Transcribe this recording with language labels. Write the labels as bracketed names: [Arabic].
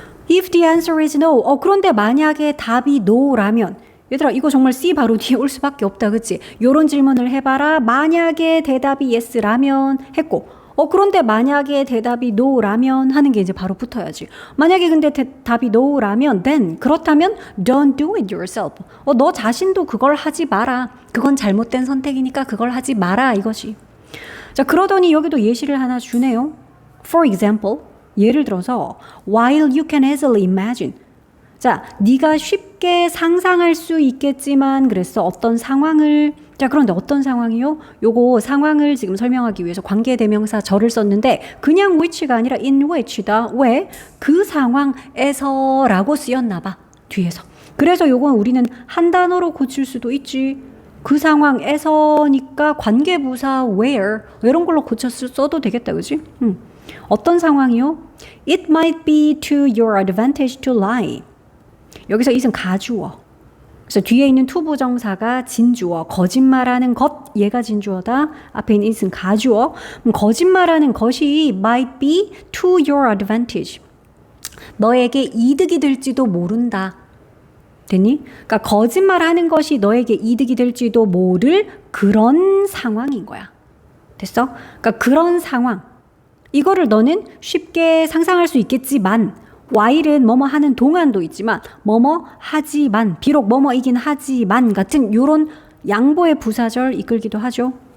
[English] If the answer is no. [Korean] 그런데 만약에 답이 no라면, 얘들아 이거 정말 C 바로 뒤에 올 수밖에 없다, 그치? 요런 질문을 해봐라. 만약에 대답이 yes라면 했고, 그런데 만약에 대답이 no라면 하는 게 이제 바로 붙어야지. 만약에 근데 답이 no라면 then, 그렇다면 [English] don't do it yourself. [Korean] 너 자신도 그걸 하지 마라. 그건 잘못된 선택이니까 그걸 하지 마라, 이것이. 자, 그러더니 여기도 예시를 하나 주네요. [English] For example, [Korean] 예를 들어서 [English] while you can easily imagine. [Korean] 자, 네가 쉽게 상상할 수 있겠지만 그랬어. 어떤 상황을. 자, 그런데 어떤 상황이요? 요거 상황을 지금 설명하기 위해서 관계대명사 절을 썼는데 그냥 which가 아니라 in which다. 왜? 그 상황에서 라고 쓰였나 봐, 뒤에서. 그래서 요건 우리는 한 단어로 고칠 수도 있지. 그 상황에서니까 관계부사 where 이런 걸로 써도 되겠다, 그지? 어떤 상황이요? [English] It might be to your advantage to lie. [Korean] 여기서 it은 가주어. 그래서 뒤에 있는 to 부정사가 진주어. 거짓말하는 것, 얘가 진주어다. 앞에 있는 it은 가주어. 거짓말하는 것이 [English] might be to your advantage. [Korean] 너에게 이득이 될지도 모른다. 됐니? 그러니까 거짓말하는 것이 너에게 이득이 될지도 모를 그런 상황인 거야. 됐어? 그러니까 그런 상황. 이거를 너는 쉽게 상상할 수 있겠지만, while은 뭐뭐 하는 동안도 있지만 뭐뭐 하지만, 비록 뭐뭐이긴 하지만 같은 요런 양보의 부사절 이끌기도 하죠.